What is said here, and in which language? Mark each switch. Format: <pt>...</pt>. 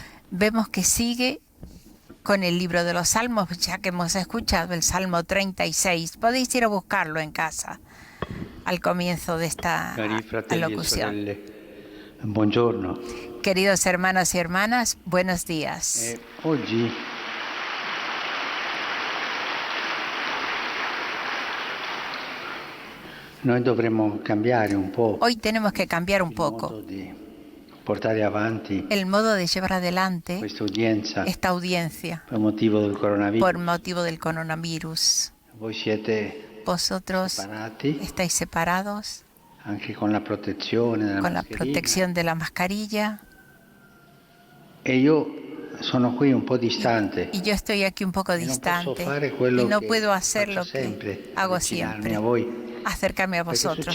<es>Vemos que sigue con el libro de los Salmos, ya que hemos escuchado el Salmo 36. Podéis ir a buscarlo en casa al comienzo de esta alocución.</es> <it>Buongiorno.</it> <es>Queridos hermanos y hermanas, buenos días.</es> <it>Oggi noi dovremmo cambiare un po'.</it> <es>Hoy tenemos que cambiar un poco</es> <it>Portare avanti</it> <es>el modo de llevar adelante esta audiencia por motivo del coronavirus. Vosotros estáis separados,</es> <it>anche con la</it> <es>protección de la mascarilla.</es> <it>E io sono qui un po' distante.</it> <es>Y yo estoy aquí un poco distante y no puedo hacer lo que hago siempre, acercarme a vosotros.</es>